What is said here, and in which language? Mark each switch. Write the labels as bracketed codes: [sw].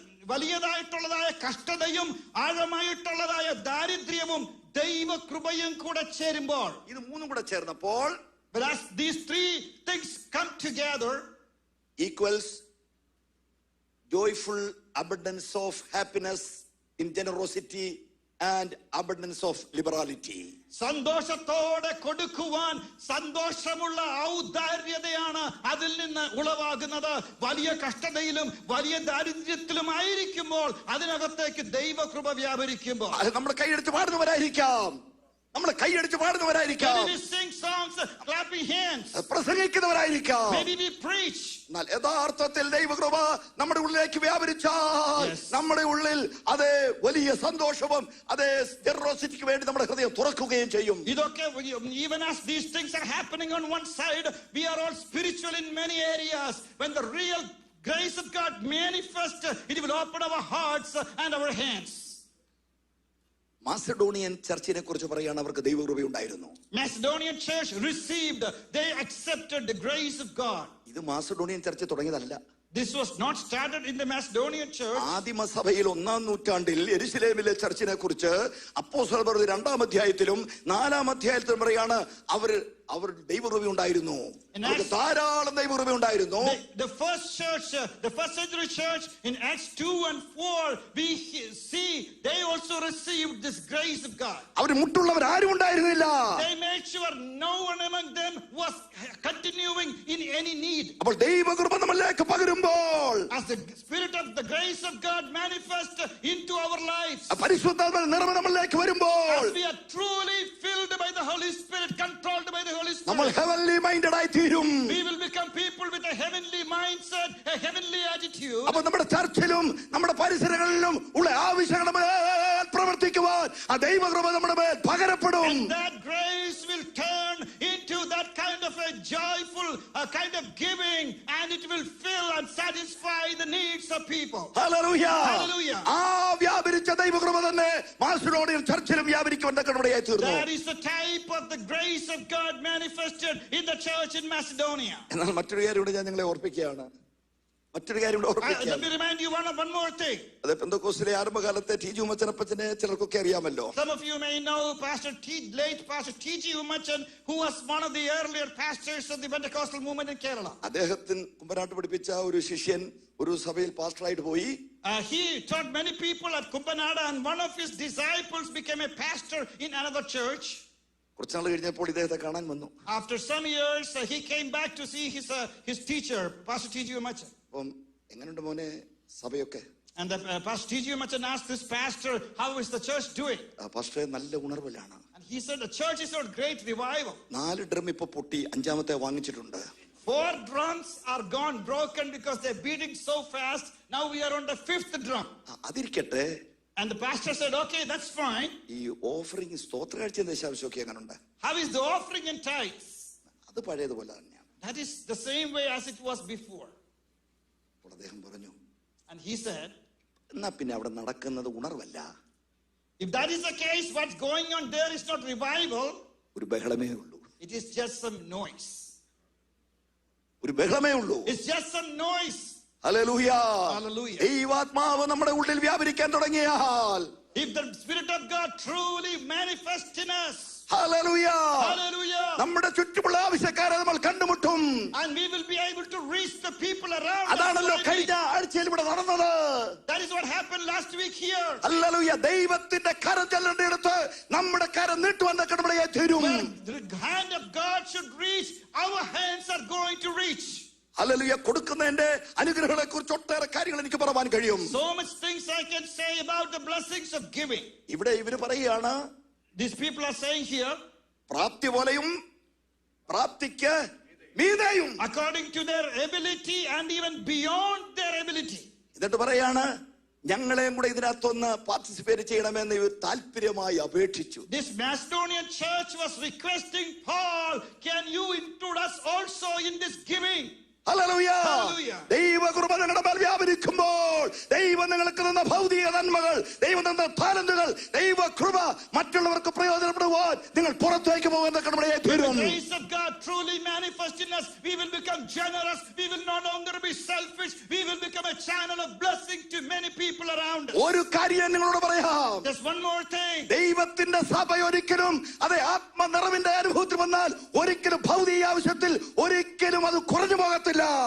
[ml] വലിയതായിട്ടുള്ളതായ കഷ്ടതയും ആഴമായിട്ടുള്ളതായ ദാരിദ്ര്യവും ദൈവകൃപയും കൂടെ ചേരുമ്പോൾ, ഇത് മൂന്നും കൂടെ ചേർന്നപ്പോൾ, [en] but as these three things come together, equals joyful abundance of happiness in generosity and abundance of liberality. [ml] സന്തോഷത്തോടെ കൊടുക്കുവാൻ സന്തോഷമുള്ള ഔദാര്യതയാണ് അതിൽ നിന്ന് ഉളവാകുന്നത്. വലിയ കഷ്ടതയിലും വലിയ ദാരിദ്ര്യത്തിലും ആയിരിക്കുമ്പോൾ അതിനകത്തേക്ക് ദൈവകൃപ വ്യാപരിക്കുമ്പോൾ, അത് നമ്മൾ കൈയടിച്ച് പാടുന്നവരായിരിക്കാം, നമ്മൾ കൈയടിച്ച് പാടുന്നവരായിരിക്കാം, [en] maybe we sing songs, clapping hands, [ml] പ്രസംഗിക്കുന്നവരായിരിക്കാം. [en] maybe we preach. [ml] എന്നാൽ യഥാർത്ഥത്തിൽ ദൈവകൃപ നമ്മുടെ ഉള്ളിലേക്ക് വ്യാപരിച്ചാൽ നമ്മുടെ ഉള്ളിൽ അതേ വലിയ സന്തോഷവും അതേ ജനറോസിറ്റിക്ക് വേണ്ടി നമ്മുടെ ഹൃദയം തുറക്കുകയും ചെയ്യും. ഇതൊക്കെ, [en] even as these things are happening on one side, we are all spiritual in many areas. When the real grace of God manifests, it will open our hearts and our hands. [ml] Macedonian ചർച്ചിനെ കുറിച്ച് പറയുകയാണ്, അവർക്ക് ദൈവകൃപയുണ്ടായിരുന്നു. [en] Macedonian church received, they accepted the grace of God. [ml] ഇത് Macedonian church തുടങ്ങിയതല്ല. [en] This was not started in the Macedonian church. [ml] ആദിമസഭയിൽ 1-ാം നൂറ്റാണ്ടിൽ യെരുശലേമിലെ ചർച്ചിനെ കുറിച്ച് അപ്പോസ്തലർ 2-ാം അധ്യായത്തിലും 4-ാം അധ്യായത്തിലും പറയാണ് അവർ ദൈവകൃപ ഉണ്ടായിരുന്നു, ധാരാളം ദൈവകൃപ ഉണ്ടായിരുന്നു. [en] The first church, the first century church in Acts 2 and 4, we see they also received this grace of God. [ml] അവർ മുട്ടുള്ളവർ ആരും ഉണ്ടായിരുന്നില്ല. [en] They made sure no one among them was continuing in any need. [ml] അപ്പോൾ ദൈവകൃപ നമ്മളിലേക്ക് പകരുമ്പോൾ, [en] as the spirit of the grace of God manifest into our lives, [ml] പരിശുദ്ധാത്മാവിന്റെ നിറവ് നമ്മളിലേക്ക് വരുമ്പോൾ, [en] as we are truly filled by the Holy Spirit, controlled by the Holy Spirit, [ml] നമ്മൾ [en] heavenly minded [ml] ആയി തീരും. [en] we will become people with a heavenly mindset, a heavenly attitude. [ml] അപ്പോൾ നമ്മുടെ ചർച്ചിലും നമ്മുടെ പരിസരങ്ങളിലും ഉള്ള ആവശ്യങ്ങളുടെ പ്രവർത്തിക്കുവാൻ ആ ദൈവകൃപ നമ്മുടെ മേൽ പകരപ്പെടും. [en] And that grace will turn into that kind of a joyful kind of giving, and it will fill and satisfy the needs of people. Hallelujah. Hallelujah. [ml] ആ വ്യാപരിച്ച ദൈവകൃപ തന്നെ മാസിഡോണിയൻ ചർച്ചിലും വ്യാപരിക്കുവാൻ തക്കവണ്ണയായി തീർന്നു. [en] That is the type of the grace of God manifested in the church in Macedonia. [ml] എന്നാൽ മറ്റൊരു കാര്യം കൂടെ ഞാൻ നിങ്ങളെ ഓർപ്പിക്കുകയാണ്. [en] Let me remind you one more thing. [ml] അത് പെന്തക്കോസ്തിലെ ആരംഭകാലത്തെ ടി.ജി. ഉമ്മച്ചനപ്പച്ചനെ ചിലർക്കൊക്കെ അറിയാമല്ലോ. [en] Some of you may know late Pastor T.G. Ummachan, who was one of the earlier pastors of the Pentecostal movement in Kerala. [ml] അദ്ദേഹത്തിന് കുമ്പനാട്ട് പഠിപ്പിച്ച ഒരു ശിഷ്യൻ ഒരു സഭയിൽ പാസ്റ്ററായിട്ട് പോയി. [en] He taught many people at Kumbanada, and one of his disciples became a pastor in another church. [ml] കുറച്ചുനാൾ കഴിഞ്ഞപ്പോൾ ഇദ്ദേഹത്തെ കാണാൻ വന്നു. [en] After some years, he came back to see his teacher, Pastor T.G. Machan. [ml] അപ്പം എങ്ങനെയുണ്ട് മോനെ സഭയൊക്കെ? [en] And Pastor T.G. Machan asked this pastor, how is the church doing? [ml] പാസ്റ്ററെ നല്ല ഉണർവിലാണ്. [en] And he said, the church is not great revival. [ml] 4 drum ഇപ്പൊ പൊട്ടി, 5ാമത്തെ വാങ്ങിച്ചിട്ടുണ്ട്. [en] 4 drums are gone broken because they're beating so fast. Now we are on the 5th drum. [ml] അതിരിക്കട്ടെ. [en] And the pastor said, okay, that's fine. [ml] ഈ offering സ്തോത്രകാഴ്ച ദശാംശമൊക്കെ എങ്ങനെയുണ്ട്? [en] How is the offering and tithes? [ml] അത് പഴയതുപോലെ തന്നെയാണ്. [en] That is the same way as it was before. [ml] അപ്പോൾ അദ്ദേഹം പറഞ്ഞു, [en] And he said, [ml] എന്നാ പിന്നെ അവിടെ നടക്കുന്നത് ഉണർവല്ല, [en] if that is the case, what's going on there is not revival. [ml] ഒരു ബഹളമേ ഉള്ളൂ. [en] It is just some noise. [ml] ഒരു ബഹളമേ ഉള്ളൂ. [en] It's just some noise. [ml] Hallelujah. [en] Hallelujah. [ml] ദൈവാത്മാവ് നമ്മുടെ ഉള്ളിൽ വ്യാപരിക്കാൻ തുടങ്ങിയാൽ, [en] If the Spirit of God truly manifests in us, [ml] hallelujah, [en] hallelujah, [ml] നമ്മുടെ ചുറ്റുമുള്ള ആവശ്യക്കാരെ നമ്മൾ കണ്ടുമുട്ടും. [en] and we will be able to reach the people around [ml] അതാണല്ലോ [en] us. [ml] കഴിഞ്ഞ ആഴ്ചയിൽ ഇവിടെ നടന്നത്. [en] That is what happened last week here. [ml] Hallelujah. ദൈവത്തിന്റെ കരം ചെല്ലേണ്ടിടത്ത് നമ്മുടെ കരം നീട്ടുവാൻ നമ്മുടെ തീരും. [en] Where the hand of God should reach, our hands are going to reach. [ml] Hallelujah. കൊടുക്കുന്നതിന്റെ അനുഗ്രഹങ്ങളെ കുറിച്ച് ഒട്ടേറെ കാര്യങ്ങൾ എനിക്ക് പറയാൻ കഴിയും. [en] So much things I can say about the blessings of giving. [ml] ഇവിടെ ഇവര് പറയുകയാണ്, [en] These people are saying here, [ml] പ്രാപ്തി പോലെയും പ്രാപ്തിക്ക് മീതെയും, [en] according to their ability and even beyond their ability. [ml] എന്നിട്ട് പറയാണ്, ഞങ്ങളെയും കൂടെ ഇതിനകത്തൊന്ന് പാർട്ടിസിപ്പേറ്റ് ചെയ്യണമെന്ന് ഇവർ താല്പര്യമായി അപേക്ഷിച്ചു. [en] This Macedonian church was requesting Paul, can you include us also in this giving? [ml] Hallelujah. [en] Hallelujah. [ml] ദൈവകൃപ നിങ്ങളുടെ മേൽ വ്യാപരിക്കുമ്പോൾ, ദൈവം നിങ്ങൾക്ക് തന്ന ഭൗതിക നന്മകൾ, ദൈവം തന്ന താലന്തുകൾ, ദൈവകൃപ മറ്റുള്ളവർക്ക് പ്രയോജനപ്പെടുവാൻ നിങ്ങൾ പുറത്തേക്ക് പോകുന്ന കടമയെ തീരും. [en] The grace of God truly manifest in us. We will become generous. We will no longer be selfish. We will become a channel of blessing to many people around us. [ml] ഒരു കാര്യം നിങ്ങളോട് പറയാം. [en] Just one more thing. [ml] ദൈവത്തിന്റെ സഭ ഒരിക്കലും അതെ ആത്മനിറവിന്റെ അനുഭവത്തിൽ വന്നാൽ ഒരിക്കലും ഭൗതിക ആവശ്യത്തിൽ ഒരിക്കലും അത് കുറഞ്ഞു പോകത്തില്ല.